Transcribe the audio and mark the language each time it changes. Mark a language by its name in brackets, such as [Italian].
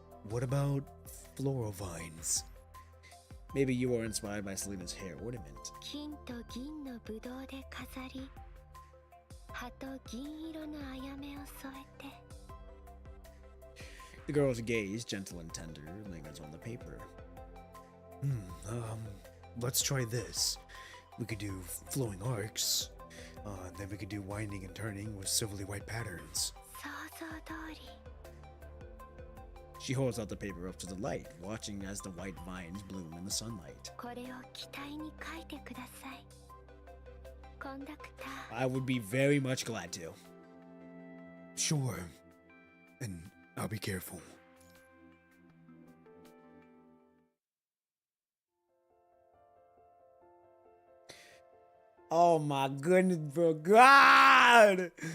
[English] What about floral vines? Maybe you are inspired by Selena's hair ornament. [Japanese] 金と銀のぶどうで飾り、葉と銀色のあやめを添えて。 [English] The girl's gaze, gentle and tender, lingers on the paper. Let's try this. We could do flowing arcs, then we could do winding and turning with silvery white patterns. [Japanese] 想像通り。 [English] She holds out the paper up to the light, watching as the white vines bloom in the sunlight. [Japanese] これを機体に書いてください。コンダクター。 [English] I would be very much glad to. Sure. And I'll be careful. Oh my goodness, bro. God!